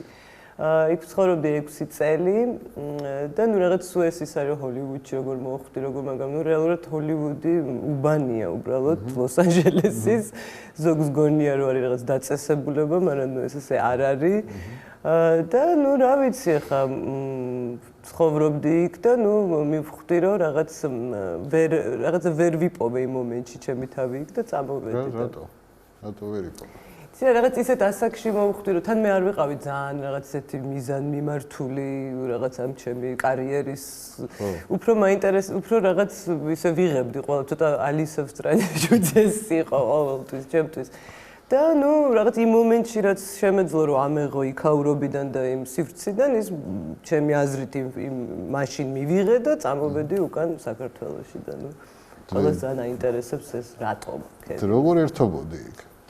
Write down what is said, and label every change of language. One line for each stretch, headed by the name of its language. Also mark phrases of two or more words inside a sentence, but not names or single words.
Georgian: იქ ცხოვრობდი 6 წელი და ნუ რაღაც სუეს ის არის ჰოლივუდში როგორ მოვხვდი, როგორ მაგრამ ნუ რეალურად ჰოლივუდი უბანია უბრალოდ ლოს-ანჯელესის ზოგს გონია რომ არის რაღაც დაწესებულება, მაგრამ ნუ ეს ესე არ არის და ნუ რა ვიცი ხა ცხოვრობდი იქ და ნუ მივხვდი რომ რაღაცა ვერ ვიპოვე იმ მომენტში ჩემი თავი იქ და წამოვედი და რატო ვერ იპოვე? რაღაც ისეთ ასაკში მოვხვდი რომ თან მე არ ვიყავი ძალიან რაღაც ესეთი მიზან მიმართული რაღაც ამ ჩემი კარიერის უფრო მაინტერესებს უფრო რაღაც ისე ვიღებდი ყველა ცოტა ალისა в стране чудес იყო ყოველთვის ჩემთვის და ნუ რაღაც იმ მომენტში რაც შემეძლო რომ ამეღო იქაურობიდან და იმ სივრციდან ის ჩემი აზრით იმ მაშინ მივიღე და წამოვედი უკან საქართველოში და ნუ ყველას ძალიან აინტერესებს ეს რატომ როგორ ერთობოდი იქ?